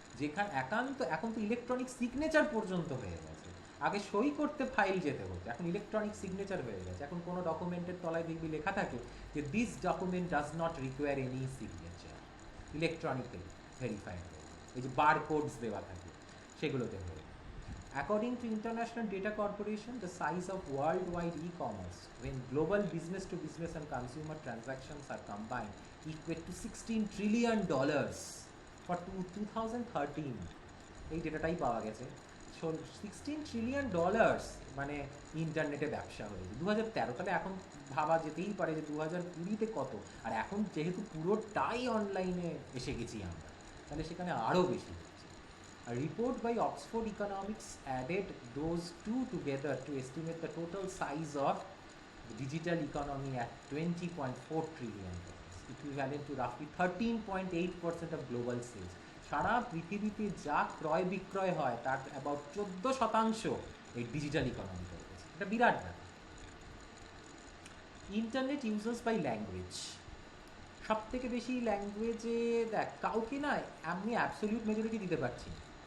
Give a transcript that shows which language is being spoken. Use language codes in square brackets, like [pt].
[bn] যেখানে এখন তো ইলেকট্রনিক সিগনেচার পর্যন্ত হয়ে গেছে। আগে সই করতে ফাইল যেতে হতো, এখন ইলেকট্রনিক সিগনেচার হয়ে গেছে। এখন কোনো ডকুমেন্টের তলায় দেখবি লেখা থাকে যে [en] This document does not require any signature, electronically verified. [bn] এই যে বারকোডস দেওয়া থাকে সেগুলোতে হয়ে। [en] According to International Data Corporation, the size of worldwide e-commerce, when global business-to-business and consumer transactions are combined, equate to $16 trillion for 2013. [bn] এই ডেটাটাই পাওয়া গেছে। $16 trillion মানে ইন্টারনেটে ব্যবসা হয়েছে 2013 সালে। এখন ভাবা যেতেই পারে যে 2020-তে কত, আর এখন যেহেতু পুরোটাই অনলাইনে এসে গেছি আমরা, তাহলে সেখানে আরও বেশি। [en] A report by Oxford Economics added those two together to estimate the total size of the digital economy at $20.4 trillion, equivalent to roughly 13.8% of global sales. [bn] সারা পৃথিবীতে যা ক্রয় বিক্রয় হয় তার অ্যাবাউট 14% এই ডিজিটাল ইকোনমি হয়েছে। এটা বিরাট ব্যাপার। ইন্টারনেট ইউজার্স বাই ল্যাঙ্গুয়েজ, সব থেকে বেশি ল্যাঙ্গুয়েজে দেখ কাউকে না আমি অ্যাবসলিউট মেজরিটি দিতে পারছি না।